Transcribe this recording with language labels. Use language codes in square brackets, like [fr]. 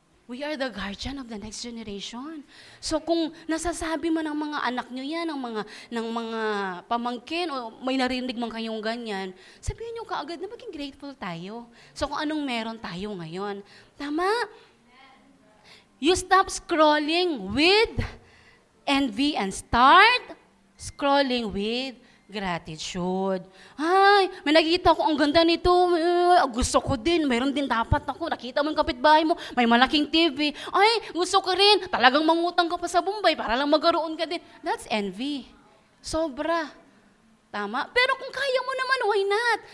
[en] We are the guardian of the next generation. [tl] So, kung nasasabi mo ng mga anak nyo yan, ng mga pamangkin, o may narinig man kayong ganyan, sabihin nyo kaagad na maging grateful tayo. So, kung anong meron tayo ngayon. Tama? [en] You stop scrolling with envy and start scrolling with gratitude. [tl] Ay, may nakikita ko, ang ganda nito. Gusto ko din. Mayroon din dapat ako. Nakita mo yung kapitbahay mo. May malaking TV. Ay, gusto ko rin. Talagang mangutang ka pa sa Bombay para lang magkaroon ka din. [en] That's envy. [tl] Sobra. Tama? Pero kung kaya mo naman, [en] why not?